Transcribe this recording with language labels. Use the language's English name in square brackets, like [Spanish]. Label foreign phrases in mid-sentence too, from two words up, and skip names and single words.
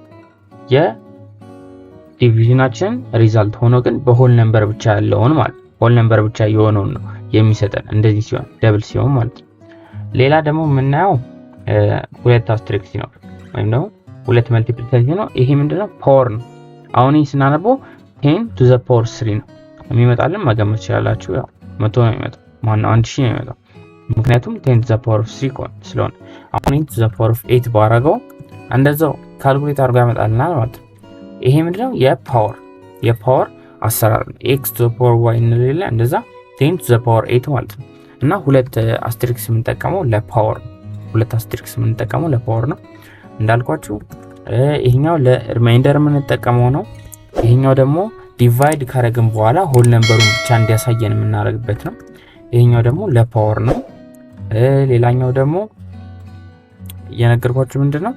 [Amharic] የዲቪዥናችን ሪዛልት ሆኖ ግን በሆል ነምበር ብቻ ያለውን ማለት [English] whole number [Amharic] ብቻ የሆነውን ነው የሚሰጠን። እንደዚህ ሲሆን ደብል ሲሆን ማለት ነው። ሌላ ደግሞ የምናየው ሁለት አስትሪክስ ሲኖር ወይም ደግሞ ሁለት መልቲፕሊኬሽን ሲኖር ይሄ ምንድነው? ፓወር ነው። አሁን ይሄ ስናነበው 10 [English] to the power [Amharic] 3 ነው የሚመጣልን። መገመት ትችላላችሁ። ያው 100 ነው የሚመጣው፣ ማነው 1000 ነው የሚመጣው። ምክንያቱም 10 [English] to the power of [Amharic] 3 ስለሆነ አሁን 10 [English] to the power of [Amharic] 8 ባረገው እንደዛው ካልኩሌት አድርጎ ያመጣልናል ማለት ነው። ይሄ ምንድነው? የፓወር አሰራር ነው። [English] x to the power y [Amharic] እንለለ እንደዛ 10 [English] to the power [Amharic] 8 ማለት ነው። እና ሁለት አስትሪክስ የምንጠቀመው ለፓወር ነው። ሁለት አስትሪክስ የምንጠቀመው ለፓወር ነው እንዳልኳችሁ። ይሄኛው ለሪማይንደር የምንጠቀመው ነው። ይሄኛው ደግሞ ዲቫይድ ካረግን በኋላ ሆል ነምበሩን ብቻ እንዲያሳየን የምናደርግበት ነው። ይሄኛው ደግሞ ለፓወር ነው። ሌላኛው ደግሞ የነገርኳችሁ ምንድነው?